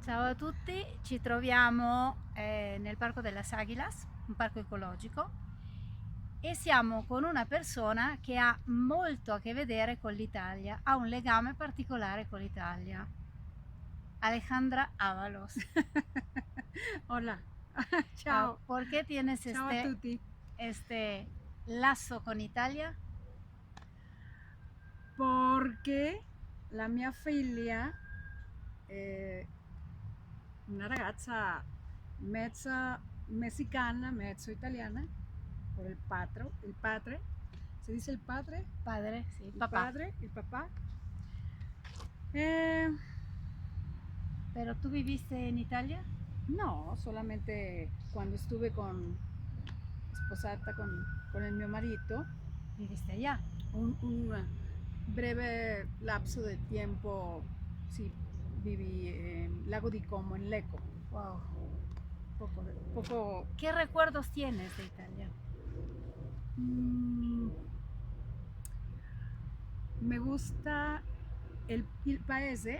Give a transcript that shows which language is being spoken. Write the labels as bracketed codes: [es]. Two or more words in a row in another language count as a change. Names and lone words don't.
[it] a tutti, ci troviamo nel Parco delle Águilas, un parco ecologico, e siamo con una persona che ha molto a che vedere con l'Italia, ha un legame particolare con l'Italia, Alejandra Ábalos. [es] Hola, Ah, [it] ciao, [es] ¿por qué tienes [it] ciao a tutti. [es] este lazo con Italia? [it] Perché la mia figlia è una ragazza mezza messicana, mezzo italiana, [es] por el padre, ¿se dice el padre? Padre, sí, El papá. padre, el papá. Eh, ¿Pero tú viviste en Italia? no, solamente cuando estuve [it] sposata con il mio marito, [es] ¿Viviste allá? un breve lapso de tiempo, sí, viví en Lago di Como, en Lecco. Wow. Poco, ¿Qué recuerdos tienes de Italia? mm, me gusta el paese